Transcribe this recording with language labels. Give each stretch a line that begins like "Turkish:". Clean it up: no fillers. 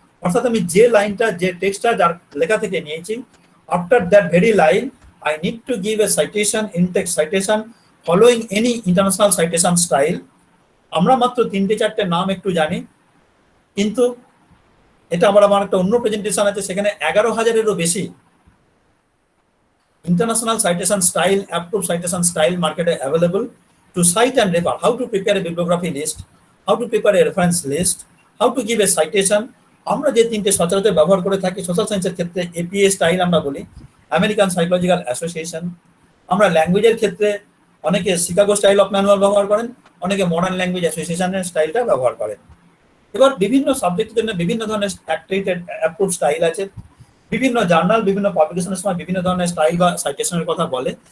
Bangla: অর্থাৎ আমি যে লাইনটা, যে টেক্সটটা যার লেখা থেকে নিয়েছি,
English: After that very line I need to give a citation, in-text citation following any international citation style।
Bangla: আমরা মাত্র 3-4টে নাম একটু জানি, কিন্তু এটা আমার একটা অন্য প্রেজেন্টেশন আছে, সেখানে
English: 11,000-এরও বেশি international citation style, approved citation style market available to cite and refer, how to prepare a bibliography list, how to prepare a reference list, how to give a citation।
Bangla: আমরা যে 3টে সচরাচর ব্যবহার করে থাকি সোশ্যাল সায়েন্সের ক্ষেত্রে, এপিএ স্টাইল আমরা বলি, আমেরিকান সাইকোলজিক্যাল অ্যাসোসিয়েশন। আমরা ল্যাঙ্গুয়েজের ক্ষেত্রে অনেকে শিকাগো স্টাইল অফ ম্যানুয়াল ব্যবহার করেন, অনেকে মডার্ন ল্যাঙ্গুয়েজ অ্যাসোসিয়েশনের স্টাইলটা ব্যবহার করেন। এবার বিভিন্ন সাবজেক্টের জন্য বিভিন্ন ধরনের অ্যাক্টিভেটেড অ্যাপ্রুভ স্টাইল আছে, বিভিন্ন জার্নাল বিভিন্ন পাবলিকেশনের সময় বিভিন্ন ধরনের স্টাইল বা সাইটেশনের কথা বলে।